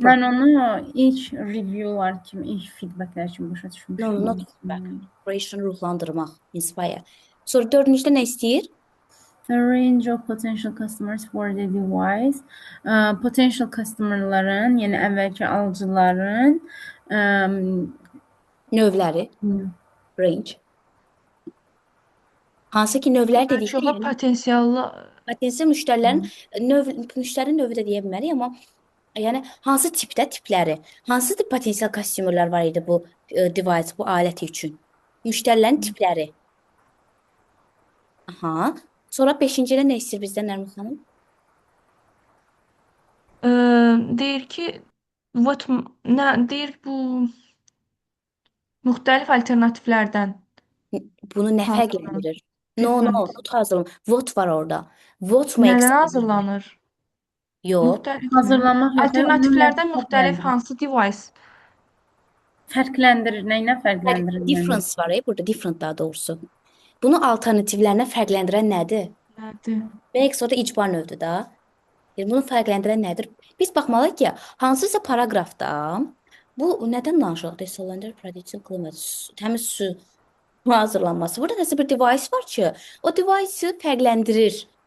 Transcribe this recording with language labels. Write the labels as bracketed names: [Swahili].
[Azerbaijani] Mən onu ilk reviewlar kimi, ilk feedbacklər kimi başa düşmüşdüm. [English] No, not feedback. Inspiration, [Azerbaijani] ruhlandırmaq, [English] inspire. [Azerbaijani] Sonra dördüncüdə nə istəyir? [English] A range of potential customers for the device. [Azerbaijani] Potential customerların, yəni əvvəlki alıcıların Növləri. Range. Hansı ki növlər dedik ki, yəni Potensiallı potensial müştərinin növü də deyə bilmərik, amma yəni hansı tipləri, hansı potensial customerlar var idi bu device, bu aləti üçün? Müştərilərin tipləri. Sonra 5-cidə nə istəyir bizdən Nərmin xanım? deyir ki, deyir bu müxtəlif alternativlərdən. Bunu nə fərqləndirir? [English] No, not [Azerbaijani] hazırlanır. Vote var orada. Vote makes Nədən hazırlanır? Yox. hazırlamaq Alternativlərdən müxtəlif hansı device? Fərqləndirir, nə ilə fərqləndirir? Difference var burada, different daha doğrusu. Bunu alternativlərinə fərqləndirən nədir? Nədir? Makes orada icbar növdür da. Yəni bunu fərqləndirən nədir? Biz baxmalıyıq ki, hansısa paraqrafda bu nədən danışırıq? Desalination, production, climate, təmiz su hazırlanması. Burada nəsə bir device var ki, o device-ı fərqləndirir.